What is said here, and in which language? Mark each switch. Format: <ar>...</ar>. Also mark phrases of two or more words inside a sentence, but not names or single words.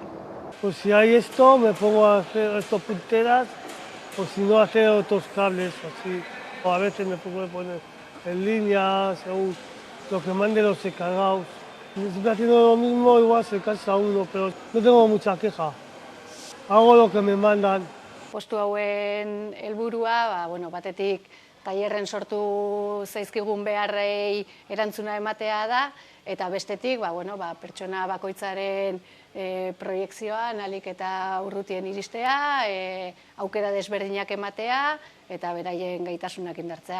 <es>Pues si hay esto, me pongo a hacer estos punteras, o si no, hacer otros cables así. O a veces me pongo a poner en línea, según lo que manden los encargados. Siempre haciendo lo mismo, igual se cansa uno, pero no tengo mucha queja. Hago lo que me mandan.</es> <eu>Postu hauen helburua, batetik tailerren sortu zaizkigun beharrei erantzuna ematea da, eta bestetik pertsona bakoitzaren proiekzioa ahalik eta urrutien iristea, aukera desberdinak ematea eta beraien gaitasunak indartzea.</eu>